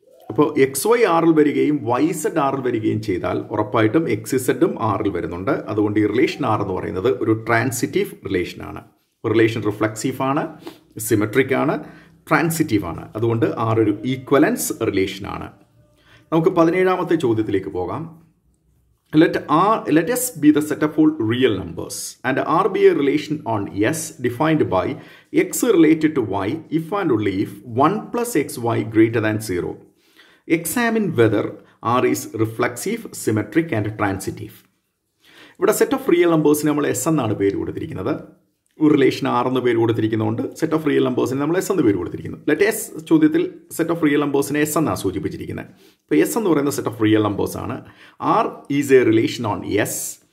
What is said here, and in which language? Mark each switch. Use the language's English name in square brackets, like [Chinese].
[Malayalam] അപ്പോൾ X Y ആറിൽ വരികയും വൈ ഇസഡ് ആറിൽ വരികയും ചെയ്താൽ ഉറപ്പായിട്ടും എക്സ് ഇസഡും ആറിൽ വരുന്നുണ്ട്. അതുകൊണ്ട് ഈ റിലേഷൻ ആർ എന്ന് പറയുന്നത് ഒരു ട്രാൻസിറ്റീവ് റിലേഷനാണ്. റിലേഷൻ റിഫ്ലക്സീവ് ആണ്, സിമെട്രിക് ആണ്, ട്രാൻസിറ്റീവ് ആണ്. അതുകൊണ്ട് ആർ ഒരു ഈക്വലൻസ് റിലേഷനാണ്. നമുക്ക് 17ാമത്തെ ചോദ്യത്തിലേക്ക് പോകാം. [English] Let S be the set of all real numbers and R be a relation on S defined by X related to Y if and only if 1 plus XY greater than 0. Examine whether R is reflexive, symmetric and transitive. [Malayalam] ഇവിടെ set of real നമ്പേഴ്സിന് നമ്മൾ S എന്നാണ് പേര് കൊടുത്തിരിക്കുന്നത്. ഒരു relation R എന്ന് പേര് കൊടുത്തിരിക്കുന്നതുകൊണ്ട് set of real നമ്പേഴ്സിന് നമ്മൾ S എന്ന് പേര് കൊടുത്തിരിക്കുന്നു. ലെറ്റ് എസ് ചോദ്യത്തിൽ സെറ്റ് ഓഫ് റിയൽ നമ്പേഴ്സിനെ എസ് എന്നാണ് സൂചിപ്പിച്ചിരിക്കുന്നത്. അപ്പോൾ എസ് എന്ന് പറയുന്ന സെറ്റ് ഓഫ് റിയൽ നമ്പേഴ്സ് ആണ്. [English] R is a relation on S.